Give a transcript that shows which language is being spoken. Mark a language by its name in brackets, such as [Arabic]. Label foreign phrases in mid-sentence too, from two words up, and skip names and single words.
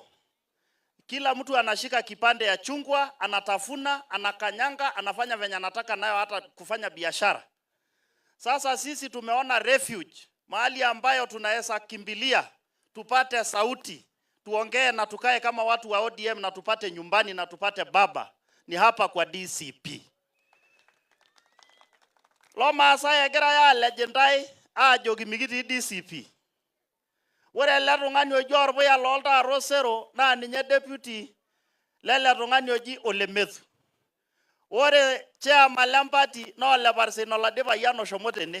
[Swahili] Kila mtu anashika kipande ya chungwa, anatafuna, anakanyanga, anafanya venye anataka nayo hata kufanya biashara. Sasa sisi tumeona refuge, mahali ambayo tunaweza kimbilia, tupate sauti, tuongee na tukae kama watu wa ODM na tupate nyumbani na tupate baba, ni hapa kwa DCP. [Masai] Lo Maasai egira ya legendai ajoki mikiti DCP. Ore ele tung'ani oji Orpuya looltaarro Sero naa ninye deputy lele tung'ani oji Ole Methu. Ore chairman lempati naa Ole Parsin Oladipayian oshomo tene.